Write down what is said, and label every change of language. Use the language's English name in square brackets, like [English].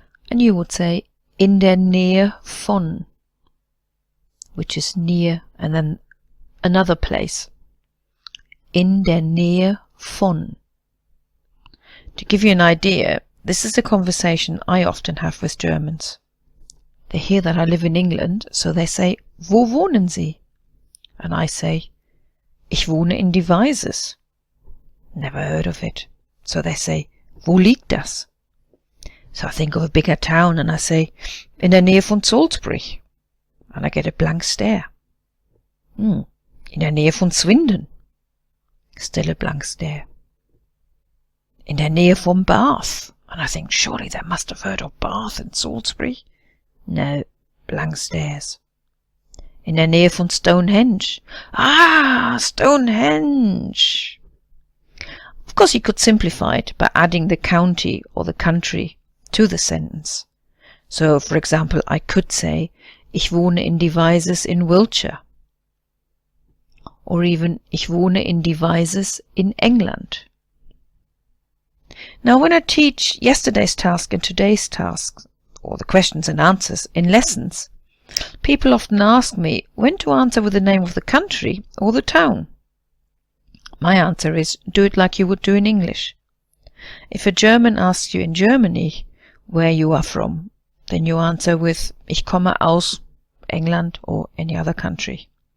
[English] And you would say in der Nähe von, which is near and then another place. In der Nähe von. To give you an idea, this is a conversation I often have with Germans. They hear that I live in England, so they say, Wo wohnen Sie? [German] And I say, Ich wohne in Devizes. [English] Never heard of it. So they say, Wo liegt das? So I think of a bigger town and I say, in der Nähe von Salisbury. And I get a blank stare. In der Nähe von Swindon. [German] Still a blank stare. In der Nähe von Bath. [English] And I think, surely they must have heard of Bath and Salisbury. No, blank stares. [German] In der Nähe von Stonehenge. Ah, Stonehenge. [English] Of course, you could simplify it by adding the county or the country to the sentence. So, for example, I could say, Ich wohne in Devizes in Wiltshire. [German] Or even, Ich wohne in Devizes in England. [English] Now, when I teach yesterday's task and today's task, or the questions and answers in lessons, people often ask me when to answer with the name of the country or the town. My answer is, do it like you would do in English. If a German asks you in Germany where you are from, then you answer with Ich komme aus England or any other country.